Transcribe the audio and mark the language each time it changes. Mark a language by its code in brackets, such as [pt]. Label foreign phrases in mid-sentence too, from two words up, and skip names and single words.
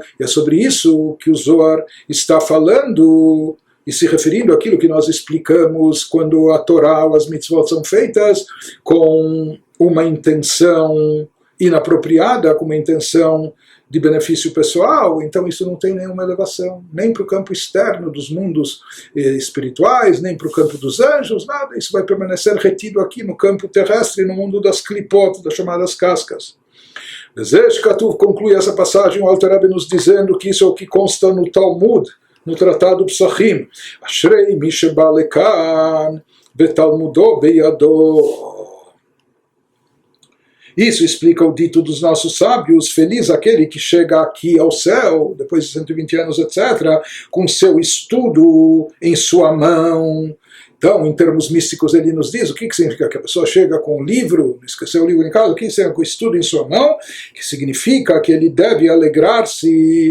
[pt] E é sobre isso que o Zohar está falando e se referindo àquilo que nós explicamos quando a Torá ou as mitzvot são feitas com uma intenção inapropriada, com uma intenção de benefício pessoal, então isso não tem nenhuma elevação, nem para o campo externo dos mundos espirituais, nem para o campo dos anjos, nada, isso vai permanecer retido aqui no campo terrestre, no mundo das klipot, das chamadas cascas. [he] זש כתוב [pt] conclui essa passagem, o Alter Rebbe nos dizendo que isso é o que consta no Talmud, no Tratado Psachim. [he] אשרי מי שבא לכאן בתלמודו בידו. [pt] Isso explica o dito dos nossos sábios, feliz aquele que chega aqui ao céu, depois de 120 anos, etc., com seu estudo em sua mão. Então, em termos místicos, ele nos diz o que significa que a pessoa chega com o livro, esqueceu o livro em casa, o que significa com o estudo em sua mão, que significa que ele deve alegrar-se.